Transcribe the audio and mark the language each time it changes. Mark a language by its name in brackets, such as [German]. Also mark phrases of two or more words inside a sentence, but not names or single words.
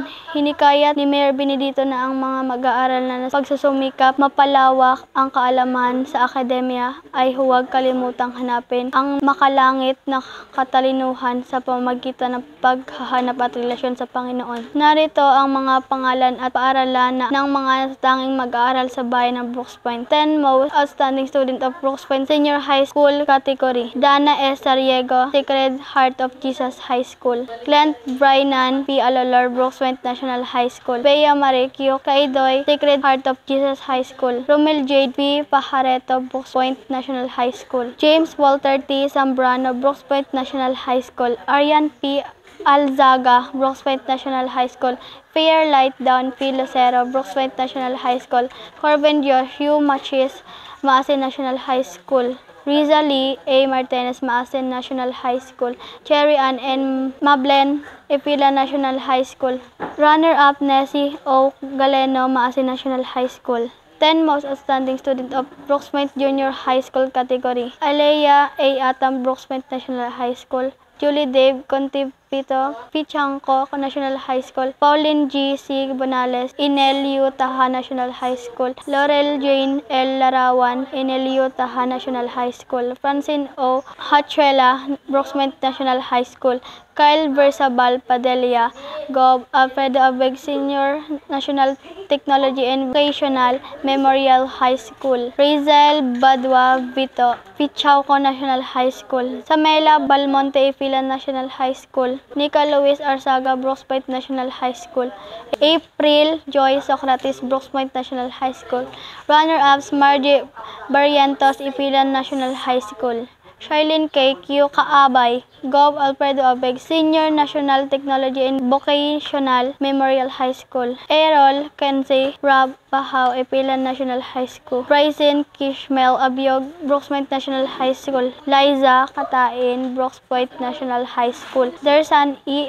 [Filipino] Hinikayat ni Mayor Benedito na ang mga mag-aaral na pagsusumikap mapalawak ang kaalaman sa akademya ay huwag kalimutang hanapin ang makalangit na katalinuhan sa pamamagitan ng paghahanap at relasyon sa Panginoon. Narito ang mga pangalan at paaralan ng mga natatanging mag-aaral sa bayan ng Brooks Point. [English] 10 most outstanding student of Brooks Point Senior High School category: Dana S. Sariego, Sacred Heart of Jesus High School; Clint Brainan P. Alolor, Brooks Point National High School; Bea Marikyo Kaidoy, Sacred Heart of Jesus High School; Romel J. P. Pajareto, Brooks Point National High School; James Walter T. Zambrano, Brooks Point National High School; Arian P. Alzaga, Brooks Point National High School; Fair Light Down P. Lucero, Brooks Point National High School; Corbin Joshua Machis, Maasin National High School; Riza Lee A. Martinez, Maasin National High School; Cherry Ann N. Mablen, Ipila National High School; Runner-up Nessie O. Galeno, Maasin National High School. 10 most outstanding student of Brooks Point Junior High School category: Alea A. Atam, Brooks Point National High School; Julie Dave Contipito, Pichanco National High School; Pauline G. C. Bonales, Inelio Taha National High School; Laurel Jane L. Larawan, Inelio Taha National High School; Francine O. Hachuela, Brooks Point National High School; Kyle Bersabal Padilla, Gov. Alfredo Abeg Senior National Technology and Vocational Memorial High School; Rizel Badwa Vito, Pichauco National High School; Samela Balmonte Ipila National High School; Nika Luis Arzaga, Brooks Point National High School; April Joy Socrates, Brooks Point National High School; Runner-ups Margie Barrientos, Ipila National High School; Shailene K. Q. Kaabay, Gov. Alfredo Abeg Senior National Technology and Vocational Memorial High School; Errol Kenzie Rob Bahaw, Ipila National High School; Bryson Kishmel Abiog, Brooks Point National High School; Liza Katain, Brooks Point National High School; Dersan E.